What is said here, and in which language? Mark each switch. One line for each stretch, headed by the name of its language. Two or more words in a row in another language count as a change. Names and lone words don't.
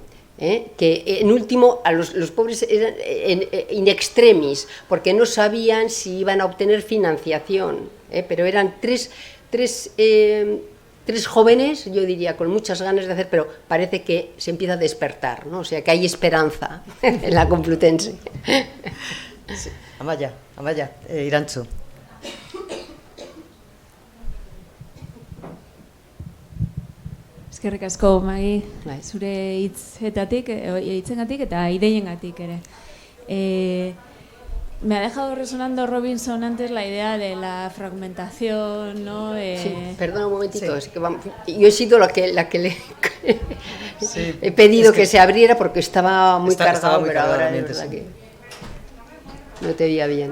Spanish: Que en último a los pobres eran in extremis, porque no sabían si iban a obtener financiación, pero eran tres jóvenes, yo diría, con muchas ganas de hacer, pero parece que se empieza a despertar, ¿no? O sea, que hay esperanza en la Complutense. Sí. Amaia, Irantzu.
Basque: Eskerrik asko, Magi, zure hitzengatik eta ideiengatik ere.
Spanish: Me ha dejado resonando Robinson antes la idea de la fragmentación, ¿no? Sí, perdona un momentito, sí. Es que yo he sido la que le Sí, he pedido es que se abriera porque estaba muy cargado, estaba muy pero cargado, ahora es verdad que no te veía bien.